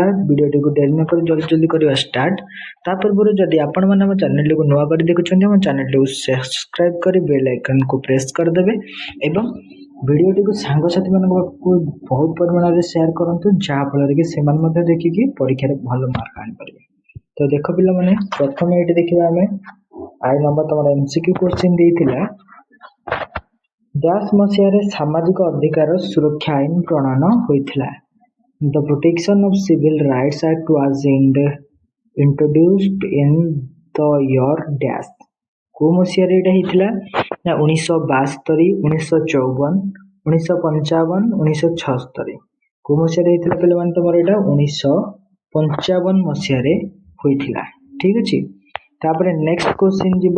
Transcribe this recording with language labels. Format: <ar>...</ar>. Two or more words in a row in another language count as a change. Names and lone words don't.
<or>ଭିଡ଼ିଓଟିକୁ ଡେରି ନ କରି ଜଲ୍ଦି କରିବା ଷ୍ଟାର୍ଟ। ତା ପୂର୍ବରୁ ଯଦି ଆପଣମାନେ ଆମ ଚ୍ୟାନେଲଟିକୁ ନୂଆ କରି ଦେଖୁଛନ୍ତି, ଆମ ଚ୍ୟାନେଲଟିକୁ ସବସ୍କ୍ରାଇବ୍ କରି</or> <en>bell iconକୁ</en> <or>ପ୍ରେସ୍ କରିଦେବେ ଏବଂ ଭିଡ଼ିଓଟିକୁ ସାଙ୍ଗସାଥିମାନଙ୍କ ପାଖକୁ ବହୁତ ପରିମାଣରେ ସେୟାର କରନ୍ତୁ, ଯାହାଫଳରେ କି ସେମାନେ ମଧ୍ୟ ଦେଖିକି ପରୀକ୍ଷାରେ ଭଲ ମାର୍କ ଆଣିପାରିବେ। ତ ଦେଖ ପିଲାମାନେ, ପ୍ରଥମେ ଏଇଠି ଦେଖିବା ଆମେ ଆଇ ନମ୍ବର ତମର MCQ କ୍ୱେଶ୍ଚିନ୍ ଦେଇଥିଲା। ଡ୍ୟାସ୍ ମସିହାରେ ସାମାଜିକ ଅଧିକାର ସୁରକ୍ଷା ଆଇନ ପ୍ରଣୟନ ହୋଇଥିଲା।</or> <en>The Protection of Civil Rights Act was introduced in the year dash।</en> <or>କୋଉ ମସିହାରେ ଏଇଟା ହେଇଥିଲା ନା 1972, 1954, 1955, 1976। କୋଉ ମସିହାରେ ହେଇଥିଲା ପିଲାମାନେ ତମର ଏଇଟା 1955 ମସିହାରେ ହୋଇଥିଲା। ଠିକ୍ ଅଛି, ତାପରେ</or> <en>next question</en> <or>ଯିବା।</or>